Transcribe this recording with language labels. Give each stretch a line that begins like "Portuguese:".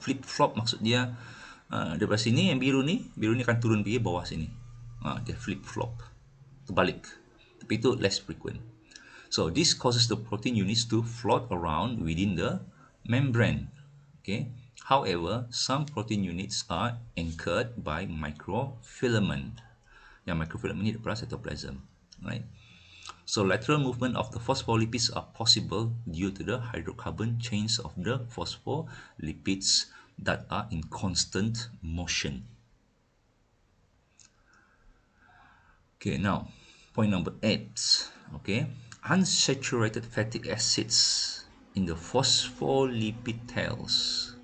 Malay: Flip-flop maksud dia daripada sini yang biru ni akan turun pergi bawah sini. Dia flip-flop. Terbalik. Tapi itu
English: less frequent. So this causes the protein units to float around within the membrane. Okay. However, some protein units are anchored by microfilament.
Malay: Yang microfilament ni adalah cytoplasm.
English: Right. So lateral movement of the phospholipids are possible due to the hydrocarbon chains of the phospholipids that are in constant motion. Okay, now point number 8. Okay, unsaturated fatty acids in the phospholipid tails.